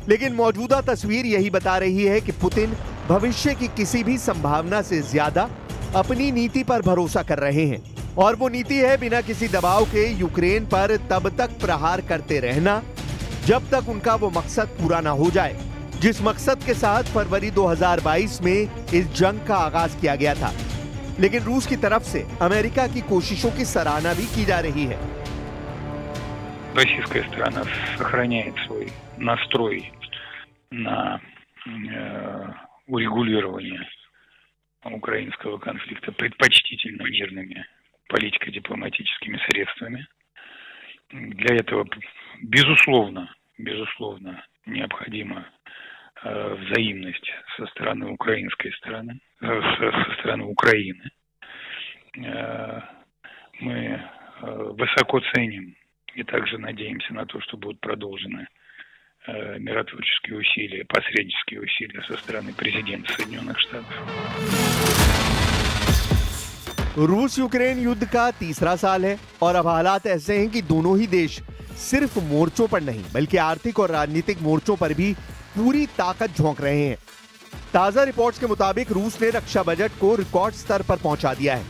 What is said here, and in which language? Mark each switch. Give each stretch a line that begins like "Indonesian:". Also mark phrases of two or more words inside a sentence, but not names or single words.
Hindi: लेकिन मौजूदा तस्वीर यही बता रही है कि पुतिन भविष्य की किसी भी संभावना से ज्यादा अपनी नीति पर भरोसा कर रहे हैं, और वो नीति है बिना किसी दबाव के यूक्रेन पर तब तक प्रहार करते रहना जब तक उनका वो मकसद पूरा ना हो जाए, जिस मकसद के साथ फरवरी 2022 में इस जंग का आगाज किया गया था। लेकिन रूस की तरफ से अमेरिका की कोशिशों की सराहना भी की जा रही है।
Russian: Российская сторона сохраняет свой настрой на урегулирование украинского конфликта предпочтительно мирными политико-дипломатическими средствами. Для этого, безусловно, необходима взаимность со стороны украинской стороны, со стороны Украины. Мы высоко ценим и также надеемся на то, что будут продолжены миротворческие усилия, посреднические усилия со стороны президента Соединенных Штатов.
Hindi: रूस यूक्रेन युद्ध का तीसरा साल है और अब हालात ऐसे हैं कि दोनों ही देश सिर्फ मोर्चों पर नहीं बल्कि आर्थिक और राजनीतिक मोर्चों पर भी पूरी ताकत झोंक रहे हैं। ताजा रिपोर्ट्स के मुताबिक रूस ने रक्षा बजट को रिकॉर्ड स्तर पर पहुंचा दिया है।